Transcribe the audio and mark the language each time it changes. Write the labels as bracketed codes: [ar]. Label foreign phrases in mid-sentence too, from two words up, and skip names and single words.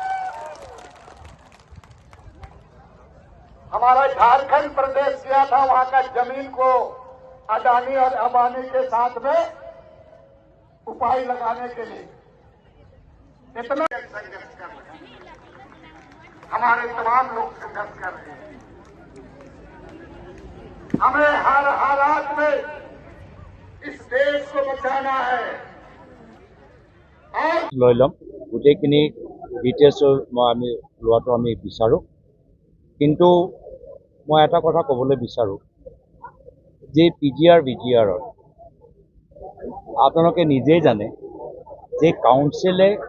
[hi] हमारा झारखंड प्रदेश गया था, वहां का जमीन को अडानी और अंबानी के साथ में उपाय लगाने के लिए इतना संघर्ष कर रहे हैं। हमारे तमाम लोग संघर्ष कर रहे हैं। हमें हर हालात में इस देश को बचाना है। और [as] লৈ ল'ম গোটেইখিনি ডিটেইলছ আমি লোৱাটো আমি বিচাৰোঁ কিন্তু মই এটা কথা ক'বলৈ বিচাৰোঁ যে PGR VGRৰ আপোনালোকে নিজেই জানে যে কাউন্সিলে